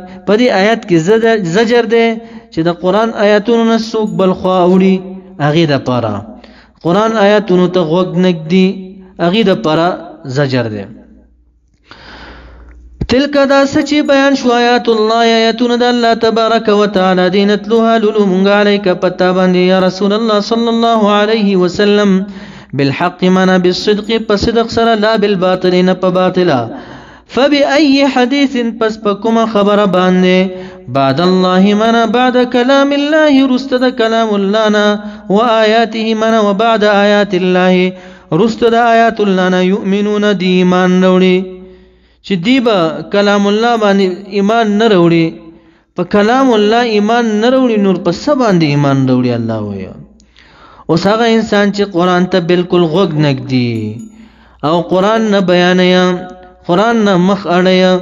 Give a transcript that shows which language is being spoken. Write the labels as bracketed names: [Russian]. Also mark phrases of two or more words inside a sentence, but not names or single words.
[Pashto] په دې آیات کې زجر دی چې د قرآن آیاتونو نه څوک بل خوا اوړي، هغې د پاره قرآن آیاتونو ته غوږ نږدي، هغې د پاره زجر دی. تلک، دا سچي بیان شو، [Arabic] آیات الله، [Pashto] آیاتونه د الله تبارک وتعالى دي. نتلوها، لولو مونږ علیک پتا باندې [Arabic] یا رسول الله صلی الله علیه وسلم، [Pashto] بالحق، منا بالصدق، په صدق سره، [Arabic] لا بالباطل، [Pashto] نه په باطله. [Arabic] فبأي حديث، [Pashto] پس په کومه خبره باندې، [Arabic] بعد الله، منا بعد كلام الله، [Pashto] رست د کلام الله نه، وآیاته، منا [Arabic] وبعد آیات الله، [Pashto] رست د [Arabic] آیات الله [Pashto] نه، یؤمنون، دی ایمان وروړي. چې دی به کلام الله باندې ایمان نه وروړي، په کلام الله ایمان نه وروړي، نور په څه باندې ایمان وروړي؟ الله وایي. اوس هغه انسان چې قرآن ته بالکل غوږ نږدي او قرآن نه بیانوي، قرآن نه مخ اړوي.